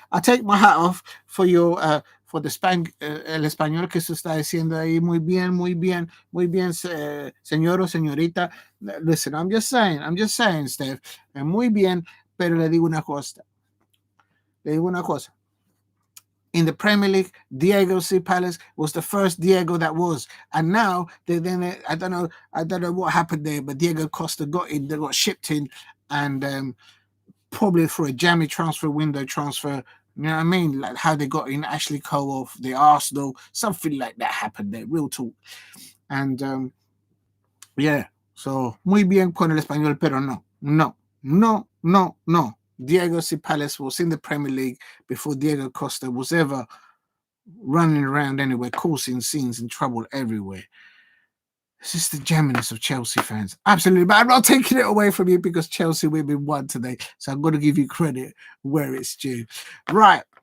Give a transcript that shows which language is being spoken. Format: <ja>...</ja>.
<en>I take my hat off for your for the</en> <es>el español que se está diciendo ahí. Muy bien, señor o señorita.</es> <en>Listen, I'm just saying, Steph.</en> <es>Muy bien, pero le digo una cosa.</es> <en>In the Premier League, Diego C. Palace was the first Diego that was, and now I don't know what happened there, but Diego Costa got shipped in, and probably for a jammy transfer window transfer You know what I mean? Like how they got in Ashley Cole off the Arsenal, something like that happened there. Real talk. And yeah, so</en> <es>muy bien con el español, pero no.</es> <en>Diego C. Palace was in the Premier League before Diego Costa was ever running around anywhere, causing scenes and trouble everywhere. It's just the jamminess of Chelsea fans. Absolutely. But I'm not taking it away from you because Chelsea women won today. So I'm going to give you credit where it's due. Right.</en>